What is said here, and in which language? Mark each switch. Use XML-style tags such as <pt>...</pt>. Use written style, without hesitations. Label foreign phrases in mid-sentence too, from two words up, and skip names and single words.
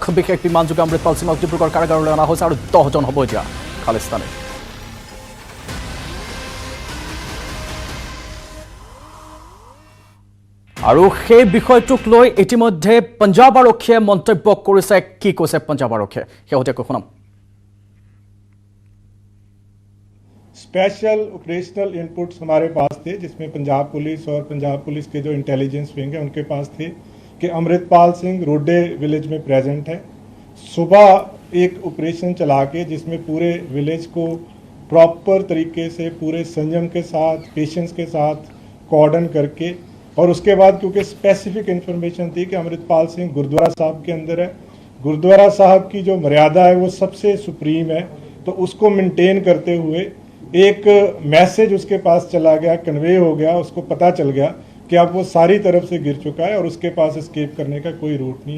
<as>বিশেষ বিমানযোগে অমৃতপাল সিঙক ডিব্ৰুগড় কাৰাগাৰলৈ অনা হৈছে আৰু 10জন হ'ব এতিয়া খালিস্তানী। আৰু সেই বিষয়টোক লৈ ইতিমধ্যে পঞ্জাব আৰক্ষীয়ে মন্তব্য কৰিছে। কি কৈছে পঞ্জাব আৰক্ষীয়ে শেহতীয়াকৈ শুনাম।</as> <en>special operational inputs</en> <hi>हमारे पास थे, जिसमें पंजाब पुलिस और पंजाब पुलिस के जो</hi> <en>intelligence wing</en> <hi>है उनके पास थे कि अमृतपाल सिंह रोडे विलेज में प्रेजेंट है। सुबह एक ऑपरेशन चला के जिसमें पूरे विलेज को प्रॉपर तरीके से पूरे संयम के साथ पेशेंस के साथ कॉर्डन करके, और उसके बाद क्योंकि</hi> <en>specific information</en> <hi>थी कि अमृतपाल सिंह गुरुद्वारा साहब के अंदर है, गुरुद्वारा साहब की जो मर्यादा है वो सबसे सुप्रीम है, तो उसको मेंटेन करते हुए एक मैसेज उसके पास चला गया, कन्वे हो गया, उसको पता चल गया कि अब वो सारी तरफ से गिर चुका है और उसके पास एस्केप करने का कोई रूट नहीं है।</hi>